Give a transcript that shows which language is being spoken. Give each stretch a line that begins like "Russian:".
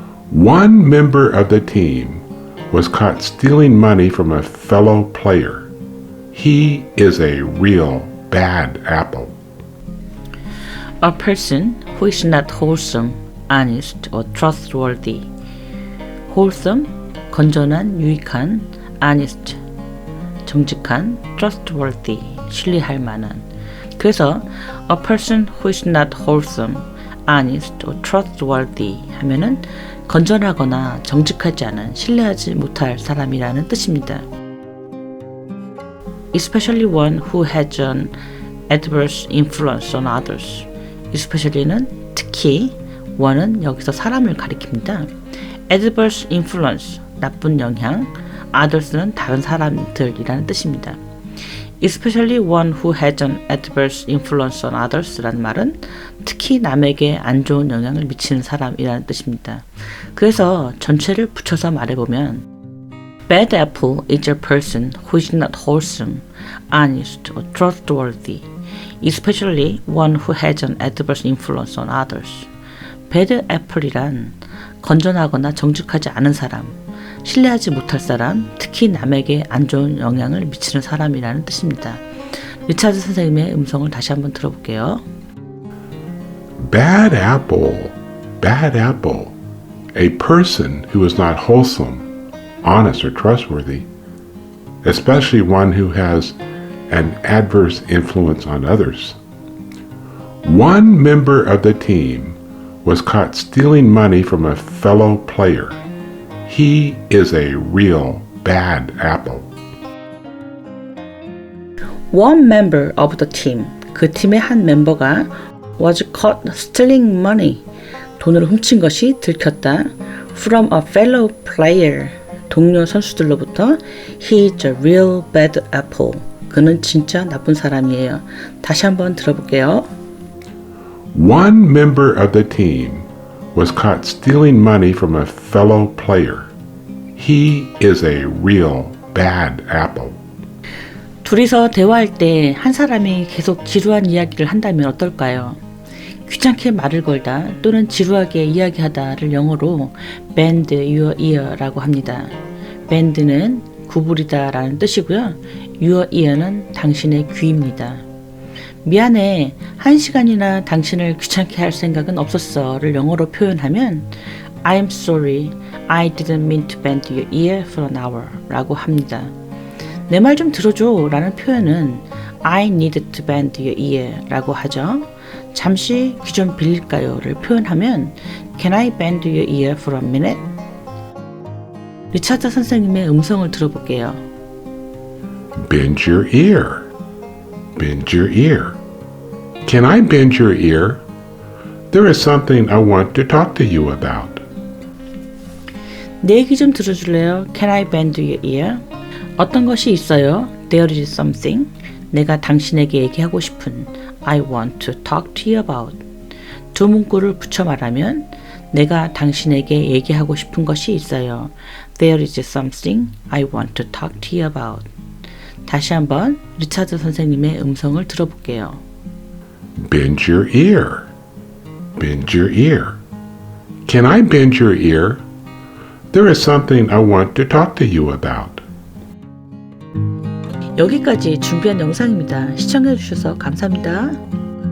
English: One member of the team was caught stealing money from a fellow player. He is a real bad apple. A person who is not wholesome, honest, or trustworthy.
Korean: wholesome, 건전한, 유익한, honest, 정직한, trustworthy, 신뢰할 만한. 그래서
English: a person who is not wholesome, honest, or trustworthy
Korean: 하면은 건전하거나 정직하지 않은, 신뢰하지 못할 사람이라는 뜻입니다.
English: Especially one who has an adverse influence on others.
Korean: Especially는 특히, one은 여기서 사람을 가리킵니다. adverse influence, 나쁜 영향, others는 다른 사람들이라는 뜻입니다.
English: especially one who has an adverse influence on others
Korean: 라는 말은 특히 남에게 안 좋은 영향을 미치는 사람이라는 뜻입니다. 그래서 전체를 붙여서 말해보면
English: Bad apple is a person who is not wholesome, honest, or trustworthy, especially one who has an adverse influence on others.
Korean: Bad apple이란 건전하거나 정직하지 않은 사람, 신뢰하지 못할 사람, 특히 남에게 안 좋은 영향을 미치는 사람이라는 뜻입니다. 리차드 선생님의 음성을 다시 한번 들어볼게요.
English: Bad apple, bad apple. A person who is not wholesome, honest, or trustworthy, especially one who has an adverse influence on others. One member of the team was caught stealing money from a fellow player. He is a real bad apple. One member of the team,
Korean: 그 팀의 한 멤버가
English: was caught stealing money,
Korean: 돈을 훔친 것이 들켰다.
English: From a fellow player,
Korean: 동료 선수들로부터
English: He is a real bad apple.
Korean: 그는 진짜 나쁜 사람이에요. 다시 한번 들어볼게요.
English: One member of the team was caught stealing money from a fellow player. He is a real bad apple.
Korean: 둘이서 대화할 때 한 사람이 계속 지루한 이야기를 한다면 어떨까요? 귀찮게 말을 걸다 또는 지루하게 이야기하다를 영어로 bend your ear라고 합니다. bend는 구부리다 라는 뜻이고요. your ear는 당신의 귀입니다. 미안해, 1시간이나 당신을 귀찮게 할 생각은 없었어를 영어로 표현하면
English: I'm sorry, I didn't mean to bend your ear for an hour
Korean: 라고 합니다. 내 말 좀 들어줘 라는 표현은
English: I need to bend your ear
Korean: 라고 하죠. 잠시 귀 좀 빌릴까요 를 표현하면
English: Can I bend your ear for a minute?
Korean: 리차드 선생님의 음성을 들어볼게요.
English: Bend your ear. Bend your ear. Can I bend your ear? There is something I want to talk to you about.
Korean: 내 얘기 좀 들어줄래요?
English: Can I bend your ear?
Korean: 어떤 것이 있어요?
English: There is something.
Korean: 내가 당신에게 얘기하고 싶은
English: I want to talk to you about.
Korean: 두 문구를 붙여 말하면 내가 당신에게 얘기하고 싶은 것이 있어요.
English: There is something I want to talk to you about.
Korean: 다시 한번 리차드 선생님의 음성을 들어볼게요.
English: Bend your ear. Bend your ear. Can I bend your ear? There is something I want to talk to you about.
Korean: 여기까지 준비한 영상입니다. 시청해주셔서 감사합니다.